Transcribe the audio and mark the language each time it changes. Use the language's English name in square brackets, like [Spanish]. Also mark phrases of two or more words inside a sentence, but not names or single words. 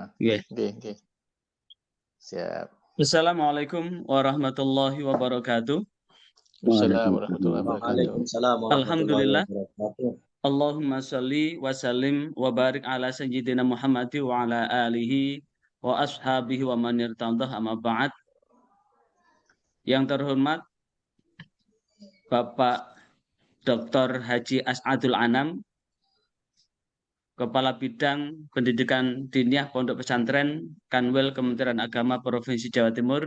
[Javanese] Nggih. Nggih. Siap. [Arabic] السلام عليكم ورحمة الله وبركاته. وعليكم السلام ورحمة الله وبركاته. وعليكم السلام ورحمة الله Alhamdulillah. wabarakatuh. اللهم صل وسلم وبارك على سيدنا محمد وعلى آله وأصحابه ومن ارتضى أما بعد. [Indonesian] Yang terhormat Bapak Dr. Haji As'adul Anam, Kepala Bidang Pendidikan Diniyah Pondok Pesantren Kanwil Kementerian Agama Provinsi Jawa Timur.